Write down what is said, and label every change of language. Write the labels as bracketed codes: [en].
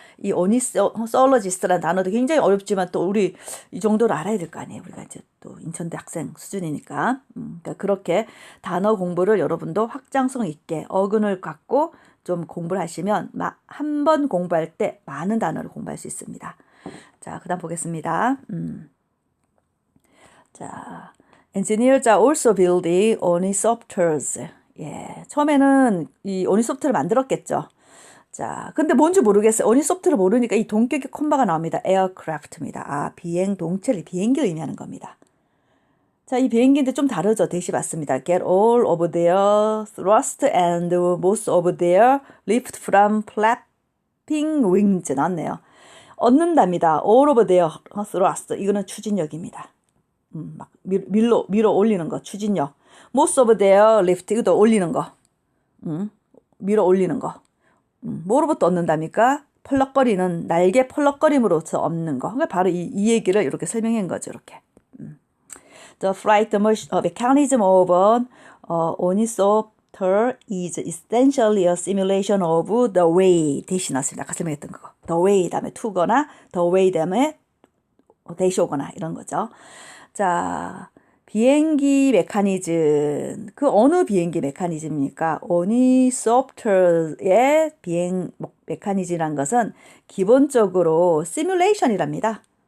[ko] 이 오니솔로지스트라는 단어도 굉장히 어렵지만 또 우리 이 정도를 알아야 될 거 아니에요. 우리가 이제 또 인천대 학생 수준이니까. 그러니까 그렇게 단어 공부를 여러분도 확장성 있게 어근을 갖고 좀 공부를 하시면 한 번 공부할 때 많은 단어를 공부할 수 있습니다. 자, 그 다음 보겠습니다. [en] 자, engineers are also building ornithopters. [ko] 예, 처음에는 이 오니소프트를 만들었겠죠. 자, 근데 뭔지 모르겠어요. 오니소프트를 모르니까 이 동격의 콤마가 나옵니다. aircraft입니다. 아, 비행동체를 비행기를 의미하는 겁니다. 자, 이 비행기인데 좀 다르죠. 대시 맞습니다. [en] Get all of their thrust and most of their lift from flapping wings. [ko] 나왔네요. 얻는답니다. [en] All of their thrust. [ko] 이거는 추진력입니다. 막 밀어 올리는 거, 추진력. [en] most of their lift, [ko] 이것도 올리는 거. 밀어 올리는 거. 뭐로부터 얻는답니까? 펄럭거리는, 날개 펄럭거림으로서 얻는 거. 그러니까 바로 이 얘기를 이렇게 설명한 거죠, 이렇게. [en] The flight mechanism of an ornithopter is essentially a simulation of the way. [ko] 대신 나왔습니다. 아까 설명했던 거. The way 다음에 to거나, the way 다음에 대시 오거나 이런 거죠. 자, 비행기 메커니즘, 그 어느 비행기 메커니즘입니까? 오니소프트의 비행 메커니즘이란 것은 기본적으로 시뮬레이션이랍니다.